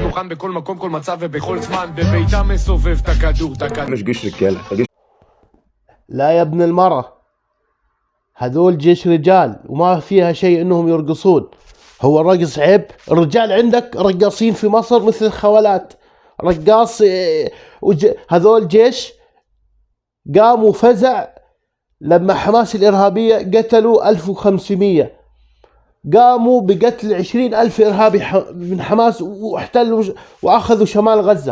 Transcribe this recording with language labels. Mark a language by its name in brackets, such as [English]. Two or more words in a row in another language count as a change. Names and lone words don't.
[Hebrew] מוכן בכל מקום, כל מצב ובכל זמן, בביתה מסובב את הכדור, [Arabic] مش جيش رجاله، ده جيش. لا يا ابن المرة، هذول جيش رجال وما فيها شيء انهم يرقصون. هو الرقص عيب؟ الرجال عندك رقاصين في مصر مثل الخولات، رقاص هذول جيش قاموا فزع لما حماس الإرهابية قتلوا 1500، قاموا بقتل 20,000 إرهابي من حماس واحتلوا وأخذوا شمال غزة.